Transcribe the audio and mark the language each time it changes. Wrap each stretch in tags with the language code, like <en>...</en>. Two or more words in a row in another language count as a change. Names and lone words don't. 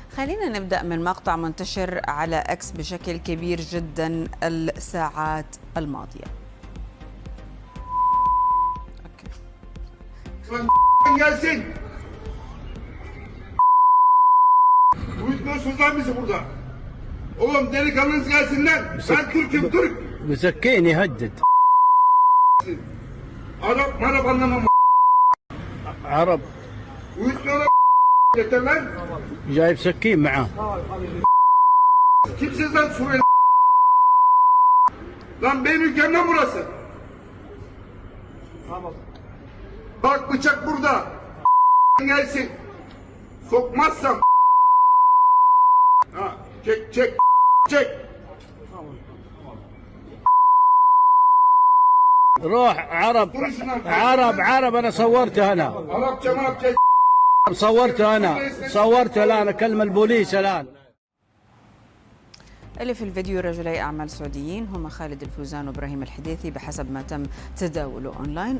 <ar>خلينا نبدأ من مقطع منتشر على اكس بشكل كبير جدا الساعات الماضية.</ar> <tr>Gelsin. Uyutmuyorsunuz lan bizi burada. Oğlum delikanlınız gelsinler. Ben Türk'üm Türk.</tr> <ar>مسكين يهدد.</ar> <tr>Arap anlamam.</tr> <ar>عرب</ar> <tr>Uyutmuyorlar yeter lan. جايب سكين معاه. Kimsiz lan Suriyeli. Lan benim ülkem lan burası. Bak bıçak burada. Gelsin. Sokmazsam. Ha, çek.</tr> <ar>روح عرب عرب انا صورته انا</ar> <tr>Arapça.</tr> <ar>صورته الان اكلم البوليس الان. اللي في الفيديو رجلي أعمال سعوديين هما خالد الفوزان وإبراهيم الحديثي بحسب ما تم تداوله أونلاين.</ar>